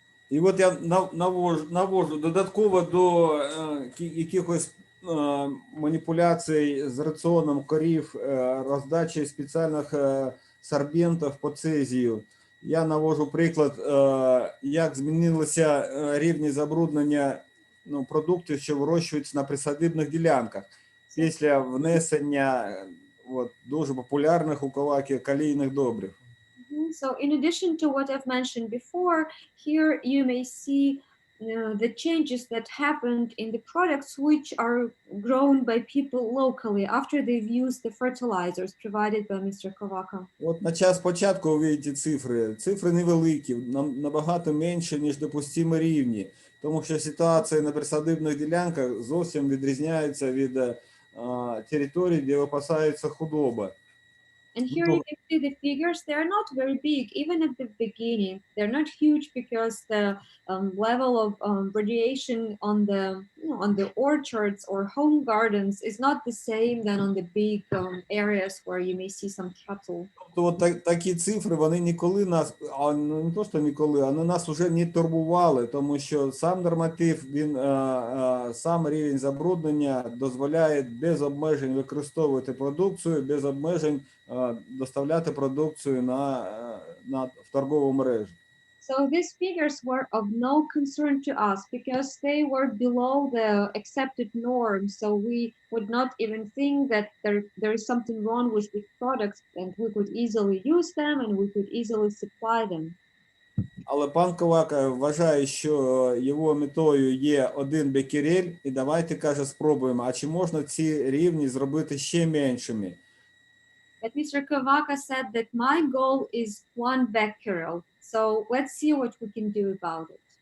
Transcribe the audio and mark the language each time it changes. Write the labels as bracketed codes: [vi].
[uk] І от я навожу додатково до якихось маніпуляцій з раціоном корів, роздачі спеціальних сорбентів по цезію. Я навожу приклад, як змінилися рівні забруднення продуктів, що вирощуються на присадибних ділянках після внесення дуже популярних у Словакії калійних добрив. [en] So in addition to what I've mentioned before, here you may see the changes that happened in the products which are grown by people locally after they've used the fertilizers provided by Mr. Kavaka. [uk] От на час початку ви бачите цифри. Цифри невеликі, набагато менше, ніж допустимі рівні, тому що ситуація на присадибних ділянках зовсім відрізняється від територій, де випасається худоба. [en] And here you can see the figures, they're not very big, even at the beginning. They're not huge because the level of radiation on the orchards or home gardens is not the same than on the big areas where you may see some cattle. [uk] Тобто такі цифри, вони ніколи нас, не то, що ніколи, вони нас вже не турбували, тому що сам норматив, сам рівень забруднення дозволяє без обмежень використовувати продукцію, без обмежень доставляти продукцію в торгову мережу. [en] So these figures were of no concern to us because they were below the accepted norm. So we would not even think that there is something wrong with these products, and we could easily use them and we could easily supply them. [uk] Але пан Кавака вважає, що його метою є 1 бекерель, і давайте, каже, спробуємо, а чи можна ці рівні зробити ще меншими? [en] But Mr. Kavaka said that my goal is 1 becquerel. So let's see what we can do about it.